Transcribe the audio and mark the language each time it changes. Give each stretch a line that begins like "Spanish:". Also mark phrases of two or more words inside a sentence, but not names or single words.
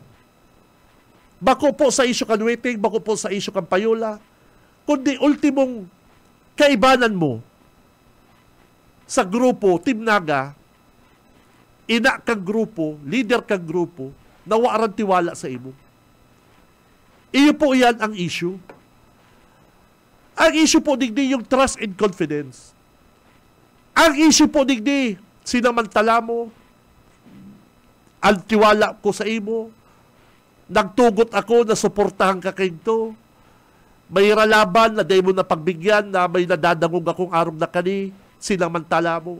Bikol: Bako po sa isyo kan waiting, bako po sa isyo kan payola, kundi ultimong kaibanan mo sa grupo, Team Naga, ina kang grupo, leader kang grupo, nawaran tiwala sa imo. Iyo po yan ang issue. Ang issue po digdi yung
English: trust and confidence.
Bikol: Ang issue po digdi, sinamantala mo, ang tiwala ko sa imo, nagtugot ako na suportahan ka kayo. May ralaban na day mo na pagbigyan na may nadadangog akong arong na kani, sinamantala mo.